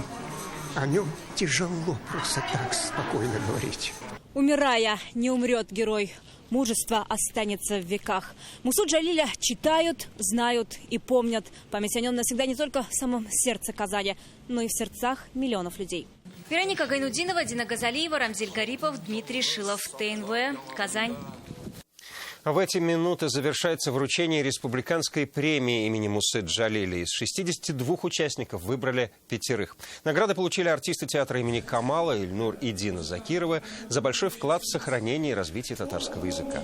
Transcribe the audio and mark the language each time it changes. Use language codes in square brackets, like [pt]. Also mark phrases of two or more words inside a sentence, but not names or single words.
[ru] О нем тяжело просто так спокойно говорить. Умирая, не умрет герой. Мужество останется в веках. Мусу Джалиля читают, знают и помнят. Память о нем навсегда не только в самом сердце Казани, но и в сердцах миллионов людей. Вероника Гайнудинова, Дина Газалиева, Рамзиль Гарипов, Дмитрий Шилов, ТНВ, Казань. В эти минуты завершается вручение республиканской премии имени Мусы Джалиля. Из 62 участников выбрали 5. Награды получили артисты театра имени Камала Ильнур и Дина Закировы за большой вклад в сохранение и развитие татарского языка.